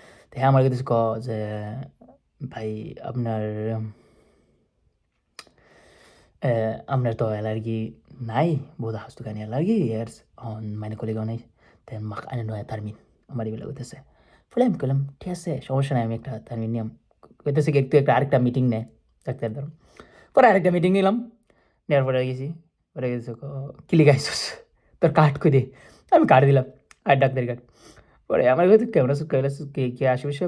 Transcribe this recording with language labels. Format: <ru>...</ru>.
<bn>তো হ্যাঁ, আমার কইতেছে যে, "ভাই আপনার আপনার তো অ্যালার্জি নাই,</bn> <de>Bruder, hast du keine Allergie jetzt?" Und meine Kollegen und ich, dann mach einen neuen Termin.</de> <bn>আমার এগুলো কইতেছে। বলে আমি কইলাম, "ঠিক আছে, সমস্যা নাই, আমি একটা টার্মিন নিয়াম।" কইতেছে কি একটু একটা আরেকটা মিটিং নে ডাক্তার ধরো। পরে আরেকটা মিটিং নিলাম। নেওয়ার পরে গেছি। পরে গেছে "কি লিগা আইছস? তোর কার্ড কই দে?" আমি কার্ড দিলাম। আর ডাক্তারি কার্ড। পরে আমার কাছে কেমন আছো? কেমন আছো? কে আসবে সে?</bn>